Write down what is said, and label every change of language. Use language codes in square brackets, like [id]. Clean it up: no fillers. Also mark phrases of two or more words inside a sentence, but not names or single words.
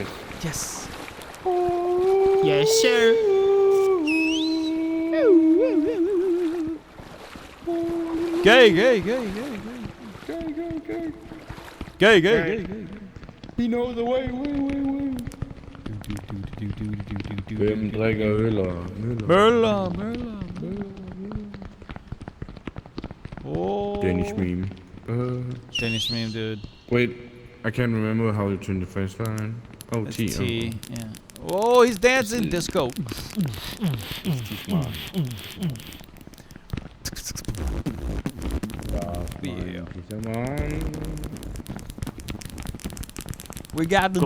[en] Yes. Yes, sir. Gay, gay, gay, gay, Gay, gay, gay. gay, gay, gay, gay. He knows the way, way. [da] Hvem drikker øl og Møller, Møller. Oh. [en] Danish meme. Danish meme, dude. Wait, I can't remember how you turn the first line. Oh, It's T. T, yeah. Oh, he's dancing disco. Yeah. We got the